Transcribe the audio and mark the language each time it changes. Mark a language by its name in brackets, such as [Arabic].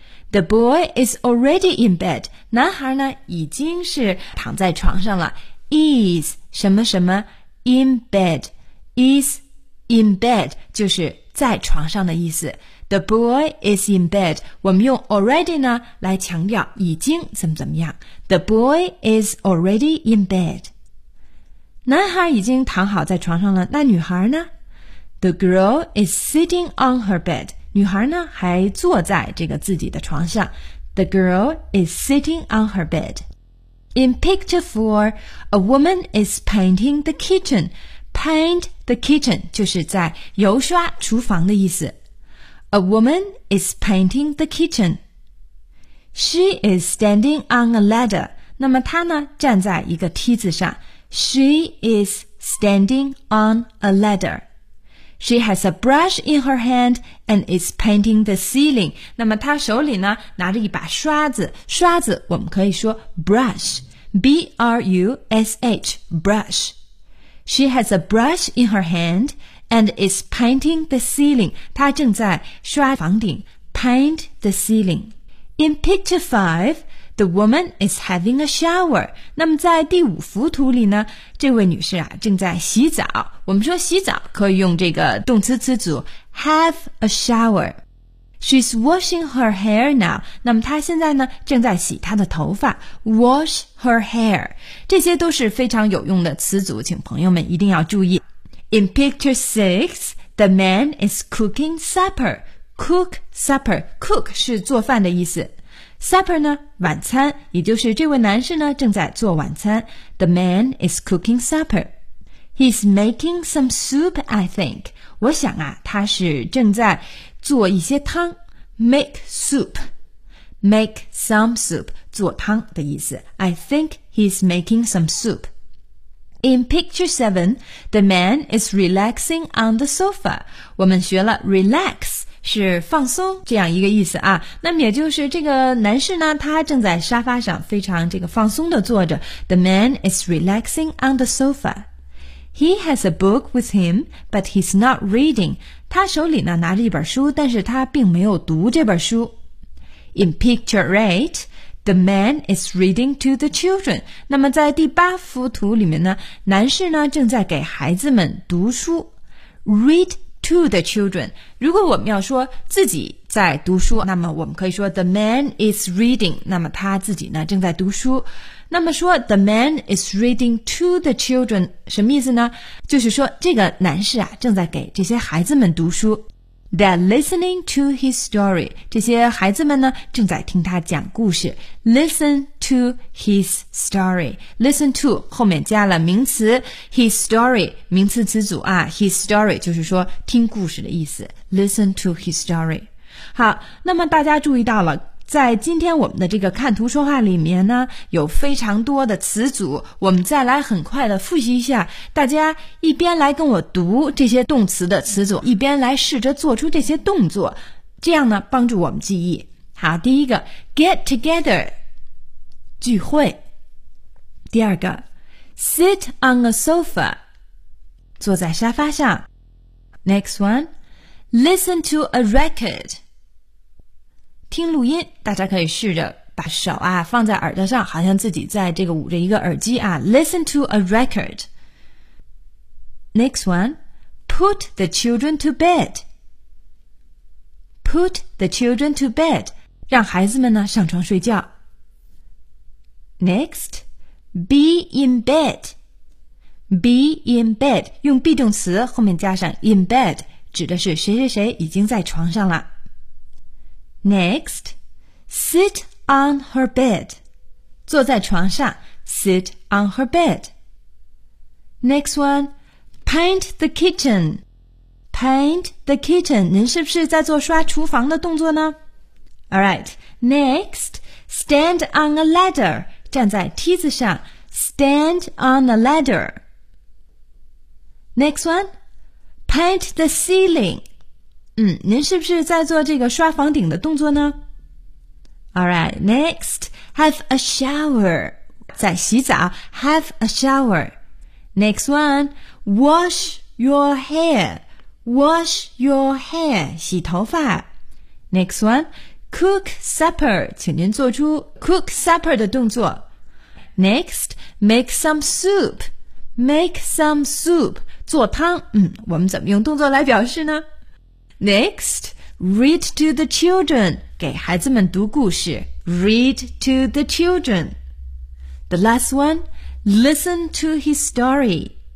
[English] The boy is already in bed, [Chinese] 男孩呢已经是躺在床上了。 [English] Is [Chinese] 什么什么 [English] in bed, is in bed, [Chinese] 就是在床上的意思。 [English] The boy is in bed, [Chinese] 我们用 already 呢来强调已经怎么怎么样。 [English] The boy is already in bed. [Chinese] 男孩已经躺好在床上了，那女孩呢？ [English] The girl is sitting on her bed. [Chinese] 女孩呢还坐在这个自己的床上。 [English] The girl is sitting on her bed. In picture 4, a woman is painting the kitchen. Paint the kitchen [Chinese] 就是在油刷厨房的意思。 [English] A woman is painting the kitchen. She is standing on a ladder. [Chinese] 那么她呢站在一个梯子上。 [English] She is standing on a ladder. She has a brush in her hand and is painting the ceiling. [Chinese] 那么她手里呢拿着一把刷子，刷子我们可以说 brush, [English] B-R-U-S-H, brush. She has a brush in her hand and is painting the ceiling. [Chinese] 她正在刷房顶 [English] paint the ceiling. In picture 5, the woman is having a shower. [Chinese] 那么在第五幅图里呢，这位女士啊正在洗澡。我们说洗澡可以用这个动词词组 [English] have a shower. She's washing her hair now. [Chinese] 那么她现在呢正在洗她的头发。 [English] Wash her hair. [Chinese] 这些都是非常有用的词组，请朋友们一定要注意。 [English] In picture 6, the man is cooking supper. Cook supper. [Chinese] Cook 是做饭的意思。Supper 呢晚餐，也就是这位男士呢正在做晚餐。 [English] The man is cooking supper. He's making some soup, I think. [Chinese] 我想啊他是正在做一些汤 [English] make soup, make some soup, [Chinese] 做汤的意思。 [English] I think he's making some soup. In picture 7, the man is relaxing on the sofa. [Chinese] 我们学了 relax, 是放松这样一个意思啊。那么也就是这个男士呢他正在沙发上非常这个放松的坐着。 [English] The man is relaxing on the sofa. He has a book with him, but he's not reading. [Chinese] 他手里呢拿着一本书，但是他并没有读这本书。 [English] In picture 8, the man is reading to the children. [Chinese] 那么在第八幅图里面呢，男士呢正在给孩子们读书。 [English] Read to the children. [Chinese] 如果我们要说自己在读书，那么我们可以说 [English] the man is reading. [Chinese] 那么他自己呢正在读书。那么说 [English] the man is reading to the children [Chinese] 什么意思呢？就是说这个男士啊正在给这些孩子们读书。 [English] They're listening to his story. [Chinese] 这些孩子们呢正在听他讲故事。 [English] Listen to his story. [Chinese] Listen to 后面加了名词 [English] his story [Chinese] 名词词组啊 his story 就是说听故事的意思。 [English] Listen to his story. [Chinese] 好，那么大家注意到了。在今天我们的这个看图说话里面呢有非常多的词组，我们再来很快的复习一下，大家一边来跟我读这些动词的词组，一边来试着做出这些动作，这样呢帮助我们记忆。好，第一个 [English] get together [Chinese] 聚会，第二个 [English] sit on a sofa [Chinese] 坐在沙发上， [English] next one listen to a record [Chinese] 听录音，大家可以试着把手啊放在耳朵上，好像自己在这个捂着一个耳机啊。 [English] Listen to a record. Next one, put the children to bed. Put the children to bed. [Chinese] 让孩子们呢上床睡觉。 [English] Next, be in bed. Be in bed. [Chinese] 用 be 动词后面加上 in bed, 指的是谁谁谁已经在床上了。 [English] Next, sit on her bed. [Chinese] 坐在床上 [English] sit on her bed. Next one, paint the kitchen. Paint the kitchen. [Chinese] 您是不是在做刷厨房的动作呢？ [English] Alright, next, stand on a ladder. [Chinese] 站在梯子上 [English] stand on a ladder. Next one, paint the ceiling. [Chinese] 您是不是在做这个刷房顶的动作呢？ [English] Alright, next, have a shower. [Chinese] 在洗澡 [English] have a shower. Next one, wash your hair. Wash your hair. [Chinese] 洗头发。 [English] Next one, cook supper. [Chinese] 请您做出 [English] cook supper [Chinese] 的动作。 [English] Next, make some soup. Make some soup. [Chinese] 做汤。我们怎么用动作来表示呢？ [English] Next, read to the children. [Chinese] 给孩子们读故事。 [English] Read to the children. The last one, listen to his story.